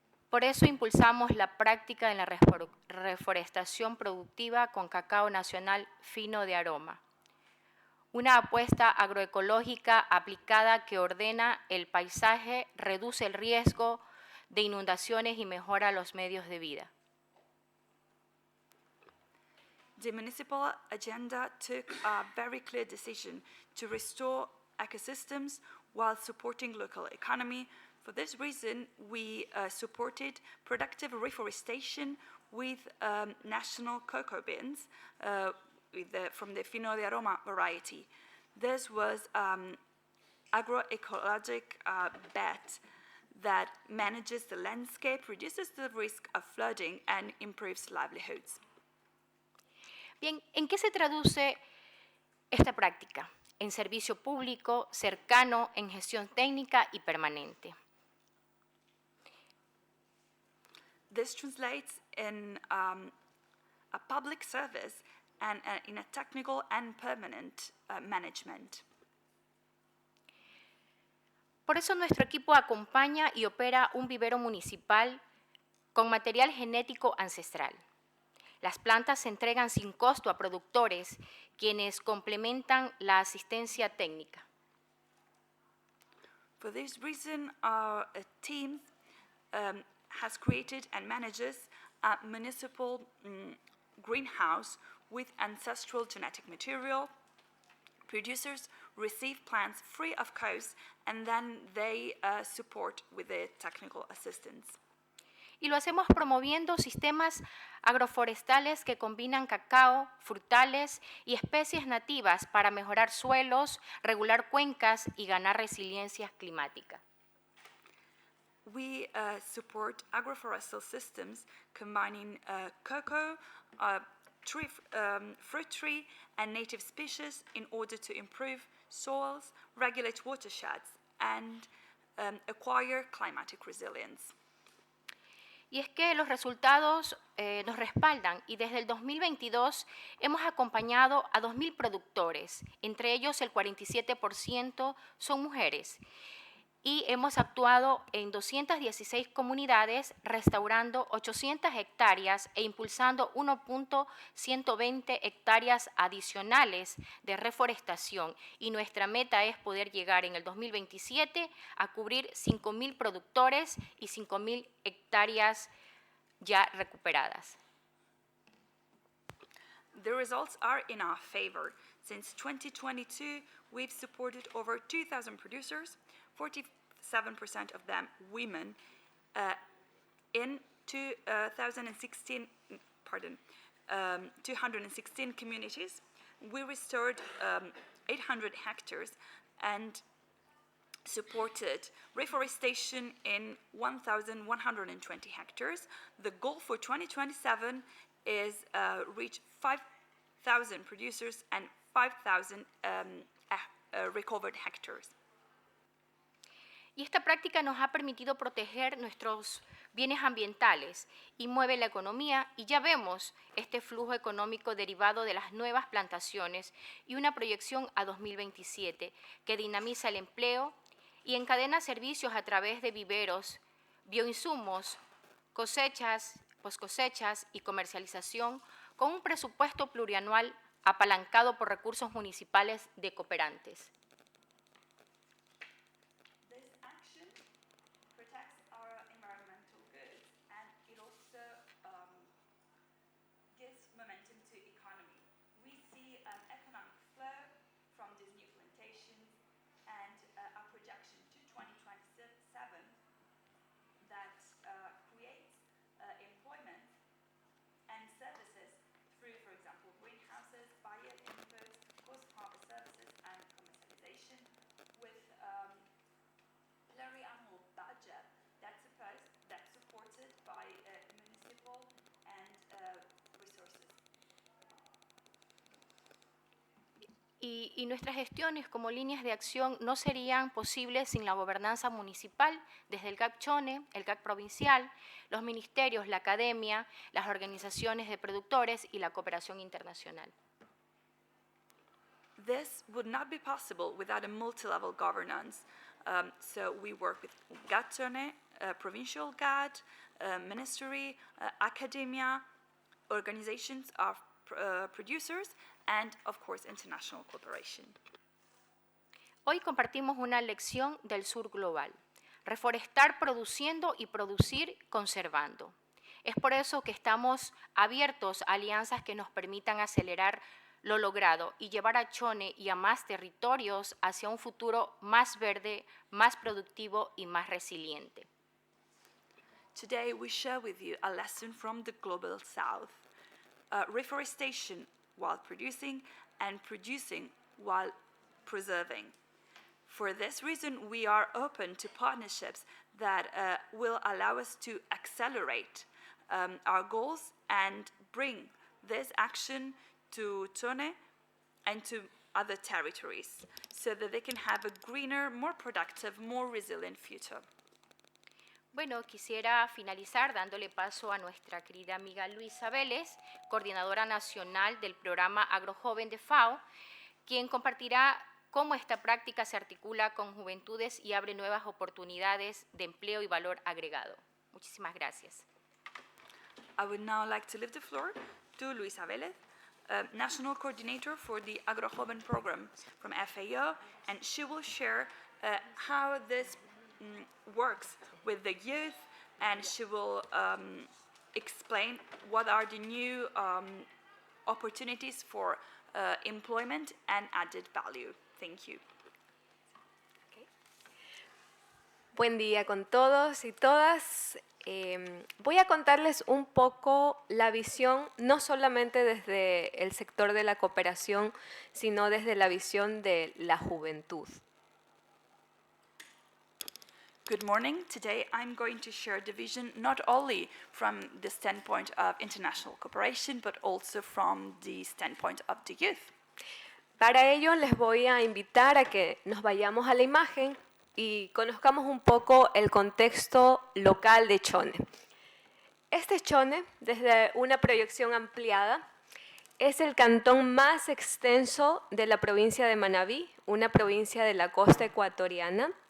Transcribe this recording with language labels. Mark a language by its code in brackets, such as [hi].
[es] Por eso impulsamos la práctica de la reforestación productiva con cacao nacional fino de aroma. Una apuesta agroecológica aplicada que ordena el paisaje, reduce el riesgo de inundaciones y mejora los medios de vida. [en] The municipal agenda took a very clear decision to restore ecosystems while supporting local economy. For this reason, we supported productive reforestation with national cocoa beans from the Fino de Aroma variety. This was agroecologic-based that manages the landscape, reduces the risk of flooding, and improves livelihoods. [es] Bien, ¿en qué se traduce esta práctica? En servicio público, cercano, en gestión técnica y permanente. [en] This translates in a public service and in a technical and permanent management. [es] Por eso nuestro equipo acompaña y opera un vivero municipal con material genético ancestral. Las plantas se entregan sin costo a productores, quienes complementan la asistencia técnica. [en] For this reason, our team has created and manages a municipal greenhouse with ancestral genetic material. Producers receive plants free of cost, and then they support with the technical assistance. [es] Y lo hacemos promoviendo sistemas agroforestales que combinan cacao, frutales y especies nativas para mejorar suelos, regular cuencas y ganar resiliencia climática. [en] We support agroforestal systems combining cocoa, fruit tree, and native species in order to improve soils, regulate watersheds, and acquire climatic resilience. [es] Y es que los resultados nos respaldan y desde el 2022 hemos acompañado a 2.000 productores, entre ellos el 47% son mujeres. y hemos actuado en 216 comunidades, restaurando 800 hectáreas e impulsando 1.120 hectáreas adicionales de reforestación. Y nuestra meta es poder llegar en el 2027 a cubrir 5.000 productores y 5.000 hectáreas ya recuperadas. [en] The results are in our favor. Since 2022, we've supported over 2,000 producers, 47% of them women. In 216 communities, we restored 800 hectares and supported reforestation in 1,120 hectares. The goal for 2027 is reach 5,000 producers and 5,000 recovered hectares. [es] Y esta práctica nos ha permitido proteger nuestros bienes ambientales y mueve la economía, y ya vemos este flujo económico derivado de las nuevas plantaciones y una proyección a 2027 que dinamiza el empleo y encadena servicios a través de viveros, bioinsumos, cosechas, poscosechas y comercialización, con un presupuesto plurianual apalancado por recursos municipales de cooperantes. [en] This action protects our environmental goods, and it also gives momentum to economy. We see an economic flow from these new plantations and a projection to 2027 that creates employment and services through, for example, greenhouses, bio-inputs, post-harvest services, and commercialization, with pluriannual budget that's supported by municipal and resources. [es] Y nuestras gestiones como líneas de acción no serían posibles sin la gobernanza municipal, desde el GAC Chone, el GAC provincial, los ministerios, la academia, las organizaciones de productores y la cooperación internacional. [en] This would not be possible without a multi-level governance. So we work with GAT Chone, provincial GAT, ministry, academia, organizations of producers, and of course international cooperation. [es] Hoy compartimos una lección del sur global: reforestar produciendo y producir conservando. Es por eso que estamos abiertos a alianzas que nos permitan acelerar lo logrado y llevar a Chone y a más territorios hacia un futuro más verde, más productivo y más resiliente. [en] Today we share with you a lesson from the Global South. Reforestation while producing and producing while preserving. For this reason, we are open to partnerships that will allow us to accelerate our goals and bring this action to Chone and to other territories so that they can have a greener, more productive, more resilient future. [es] Bueno, quisiera finalizar dándole paso a nuestra querida amiga Luisa Vélez, coordinadora nacional del programa AgroJoven de FAO, quien compartirá cómo esta práctica se articula con juventudes y abre nuevas oportunidades de empleo y valor agregado. Muchísimas gracias. [en] I would now like to leave the floor to Luisa Vélez, National Coordinator for the AgroJoven program from FAO, and she will share how this works with the youth, and she will explain what are the new opportunities for employment and added value. Thank you. [es] Buen día con todos y todas. Voy a contarles un poco la visión, no solamente desde el sector de la cooperación, sino desde la visión de la juventud. [en] Good morning. Today I'm going to share the vision not only from the standpoint of international cooperation, but also from the standpoint of the youth. [es] Para ello les voy a invitar a que nos vayamos a la imagen y conozcamos un poco el contexto local de Chone. Este Chone, desde una proyección ampliada, es el cantón más extenso de la provincia de Manabí, una provincia de la costa ecuatoriana,